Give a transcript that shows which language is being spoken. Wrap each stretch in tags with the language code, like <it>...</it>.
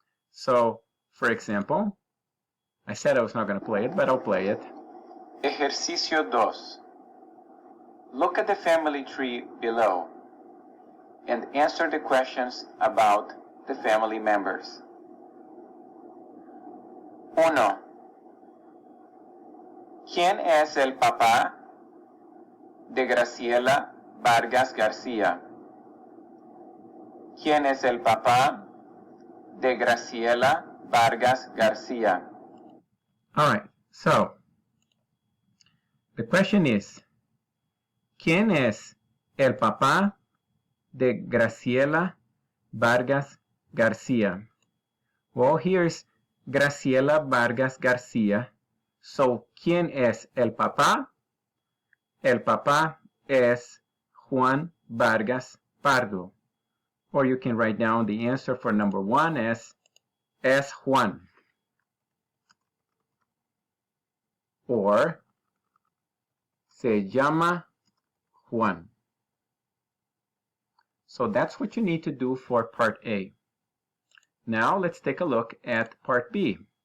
<en>So, for example, I said I was not going to play it, but I'll play it.</en> <es>Ejercicio 2.</es> <en>Look at the family tree below and answer the questions about the family members. 1.</en> <es>¿Quién es el papá de Graciela Vargas García? ¿Quién es el papá de Graciela Vargas García?</es> <en>All right, so the question is,</en> <es>¿quién es el papá de Graciela Vargas García?</es> <en>Well, here's Graciela Vargas García.</en> <es>So, ¿quién es el papá? El papá es Juan Vargas Pardo.</es> <en>Or you can write down the answer for number 1 as</en> <es>es Juan. Or se llama Juan.</es> <en>So that's what you need to do for part A. Now let's take a look at part B.</en>